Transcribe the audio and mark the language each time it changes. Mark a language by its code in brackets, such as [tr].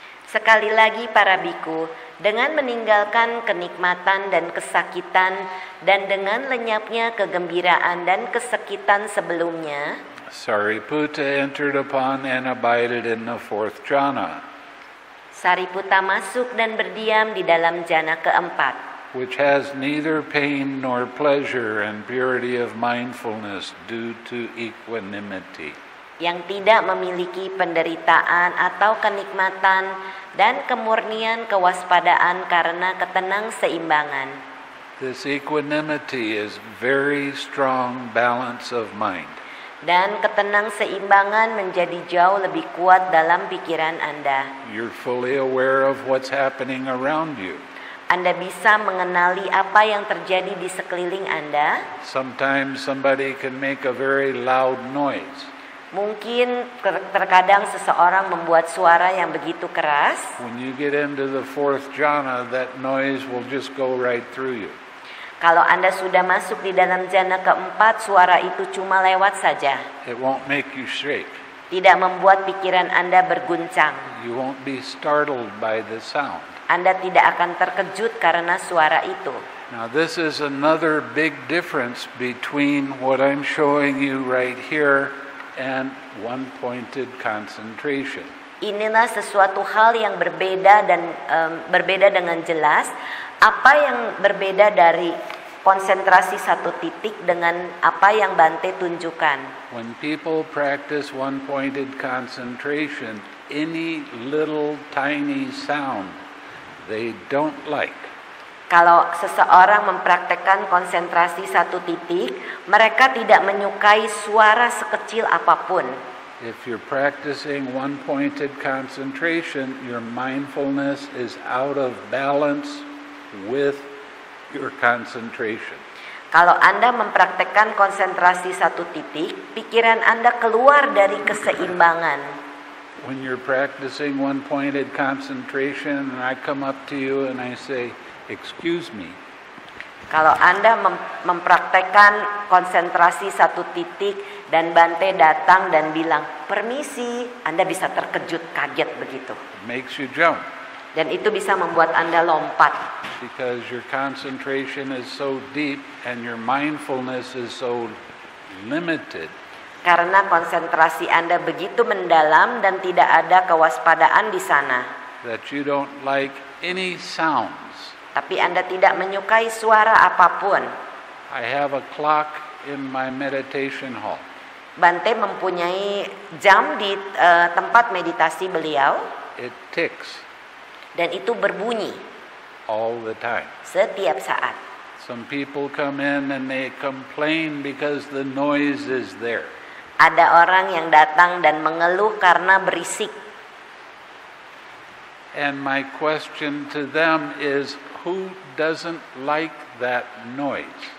[id] Sekali lagi para biku, dengan meninggalkan kenikmatan dan kesakitan dan dengan lenyapnya kegembiraan dan kesakitan sebelumnya, [en] Sariputta entered upon and abided in the fourth jhana, [id] Sariputta masuk dan berdiam di dalam jhana keempat, [en] which has neither pain nor pleasure and purity of mindfulness due to equanimity. [id] yang tidak memiliki penderitaan atau kenikmatan dan kemurnian kewaspadaan karena ketenang-seimbangan. [en] This equanimity is very strong balance of mind. [id] Dan ketenang-seimbangan menjadi jauh lebih kuat dalam pikiran Anda. [en] You're fully aware of what's happening around you. [id] Anda bisa mengenali apa yang terjadi di sekeliling Anda. [en] Sometimes somebody can make a very loud noise. [id] Mungkin terkadang seseorang membuat suara yang begitu keras. [en] When you get into the fourth jhana, that noise will just go right through you. [id] Kalau Anda sudah masuk di dalam jana keempat, suara itu cuma lewat saja. [en] It won't make you shake. [id] Tidak membuat pikiran Anda berguncang. [en] You won't be startled by the sound. [id] Anda tidak akan terkejut karena suara itu. [en] Now this is another big difference between what I'm showing you right here and one-pointed concentration. [id] Inilah sesuatu hal yang berbeda dan berbeda dengan jelas. Apa yang berbeda dari konsentrasi satu titik dengan apa yang Bante tunjukkan? [en] When people practice one-pointed concentration, any little tiny sound they don't like. [id] Kalau seseorang mempraktekkan konsentrasi satu titik, mereka tidak menyukai suara sekecil apapun. [en] If you're practicing one-pointed concentration, your mindfulness is out of balance with your concentration. [id] Kalau Anda mempraktekkan konsentrasi satu titik, pikiran Anda keluar dari keseimbangan. [en] When you're practicing one-pointed concentration and I come up to you and I say, "Excuse me." [id] Kalau Anda mempraktekkan konsentrasi satu titik dan Bante datang dan bilang, "Permisi," Anda bisa terkejut, kaget begitu. [en] It makes you jump. [id] Dan itu bisa membuat Anda lompat. [en] Because your concentration is so deep and your mindfulness is so limited. [id] Karena konsentrasi Anda begitu mendalam dan tidak ada kewaspadaan di sana. [en] That you don't like any sounds. [id] Tapi Anda tidak menyukai suara apapun. [en] I have a clock in my meditation hall. [id] Bante mempunyai jam di tempat meditasi beliau. [en] It ticks. [id] Dan itu berbunyi. [en] All the time. [id] Setiap saat. [en] Some people come in and they complain because the noise is there. [id] Ada orang yang datang dan mengeluh karena berisik. [en] And my question to them is, who doesn't like that noise?